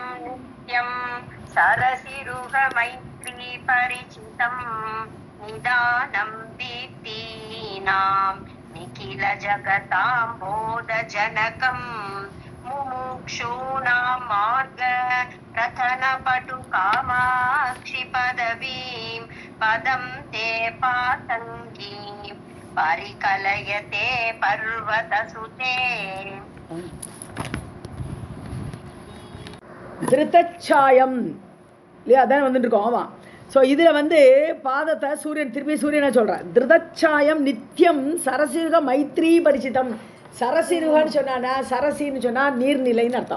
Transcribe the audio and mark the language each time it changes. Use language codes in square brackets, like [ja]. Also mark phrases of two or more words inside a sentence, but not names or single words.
[sa] नित्यं सरसिरुहमैत्री परिचितं निदानं दीप्तीनां निखिल जगतां बोधजनकं मुमुक्षूणां मार्ग प्रथनपटु कामाक्षि पदवीं पदं ते पातङ्गीं परिकलयते पर्वतसुते. [ta] திருத்தச்சாயம் இல்லையா, அதான் வந்துட்டு இருக்கோம். ஆமாம். ஸோ இதில் பாதத்தை சூரியன் திருப்பி சூரியனை சொல்கிறார். [sa] திருதச்சாயம் नित्यं सरसिरुह मैत्री परिचितं. [ta] சரசிருகன்னு சொன்னா, சரசின்னு சொன்னால் நீர்நிலைன்னு அர்த்தம்.